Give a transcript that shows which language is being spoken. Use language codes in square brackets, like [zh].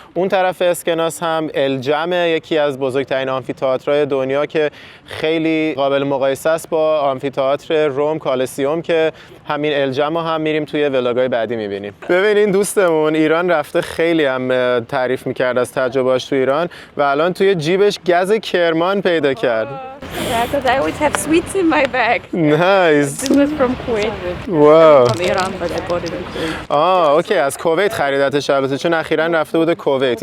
[fa] اون طرف اسکناس هم الجم، یکی از بزرگترین آمفی‌تئاترهای دنیا که خیلی قابل مقایسه است با آمفی‌تئاتر روم کالسیوم که همین الجم هم میریم توی ولاگای بعدی میبینیم. ببینین دوستمون ایران رفته، خیلی هم تعریف میکرد از تجربهاش تو ایران و الان توی جیبش گز کرمان پیدا کرد. [en] Because I always have sweets in my bag. Nice. This was from Kuwait. Wow. From Iran, but I bought it in Kuwait. [fa] اوکی، از کویت خریدتش البته چون اخیراً رفته بوده کویت.